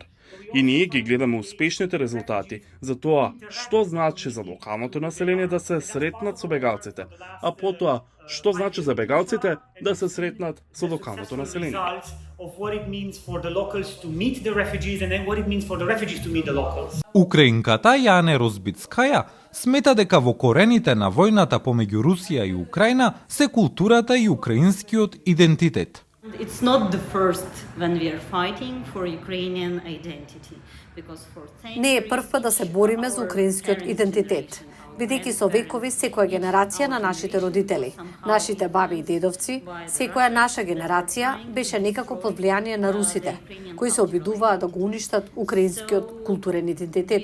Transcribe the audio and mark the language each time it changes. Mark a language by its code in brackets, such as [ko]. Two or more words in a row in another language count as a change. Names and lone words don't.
[mk] И ние ги гледаме успешните резултати за тоа што значи за локалното население да се сретнат со бегалците, а потоа што значи за бегалците да се сретнат со локалното население. Украинката Јане Розбицкаја смета дека во корените на војната помеѓу Русија и Украина се културата и украинскиот идентитет. [en] It's not the first when we are fighting for Ukrainian identity. [mk] Не е прв пат да се бориме за украинскиот идентитет, бидејќи со векови секоја генерација на нашите родители, нашите баби и дедовци, секоја наша генерација беше некако под влијание на русите, кои се обидуваа да го уништат украинскиот културен идентитет.